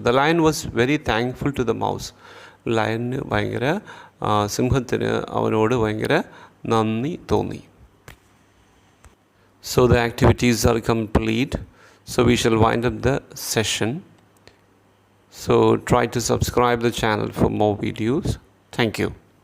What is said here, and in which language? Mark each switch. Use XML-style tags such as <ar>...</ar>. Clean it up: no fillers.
<en>The lion was very thankful to the mouse.</en> <ml>ലയന് സിംഹത്തിന് അവനോട് ഭയങ്കര നന്ദി തോന്നി.</ml> <en>So the activities are complete. So we shall wind up the session. So try to subscribe the channel for more videos. Thank you.</en>